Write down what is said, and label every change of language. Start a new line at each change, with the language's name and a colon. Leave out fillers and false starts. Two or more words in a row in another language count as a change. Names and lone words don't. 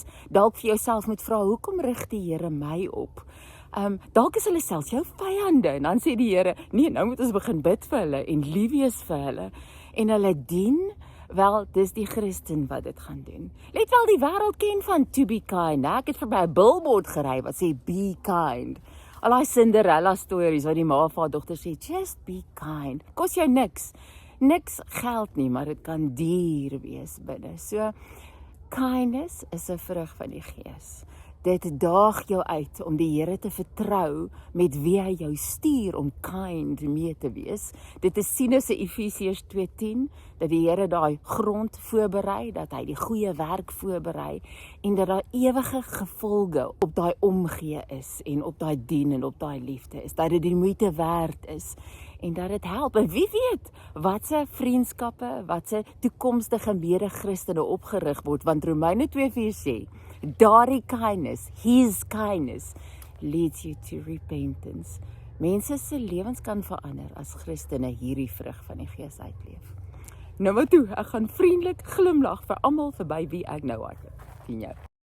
Afrikaans: Dalk vir jouself moet vra, hoekom rig die Here my op? Dalk is hulle selfs jou vyande, en dan sê die Here, nee, nou moet ons begin bid vir hulle, en lief wees vir hulle, en hulle dien. Wel, dis die Christen wat dit gaan doen. Let wel, die wêreld ken van
English: to be kind.
Afrikaans: Ek het verby 'n billboard gery wat sê
English: be kind.
Afrikaans: Al daai Cinderella stories waar die ma vir haar dogter sê
English: just be kind.
Afrikaans: Kos jou niks. Niks geld nie, maar dit kan duur wees binne. So kindness is 'n vrug van die Gees. Dit daag jou uit om die Here te vertrou met wie hy jou stuur om kind mee te wees. Dit is sien as Efesiërs 2:10 dat die Here daai grond voorberei, dat hy die goeie werk voorberei en dat daar ewige gevolge op daai omgee is en op daai dien en op daai liefde is, dat dit die moeite werd is en dat dit help. En wie weet wat se vriendskappe, wat se toekomstige mede-Christene opgerig word, want Romeine 2:4 sê daardie
English: kindness, his kindness, leads you to repentance.
Afrikaans: Mense se lewens kan verander as Christene hierdie vrug van die Gees uitleef. Nou maar toe, ek gaan vriendelik glimlag vir almal verby wie ek nou hardloop. Sien jou.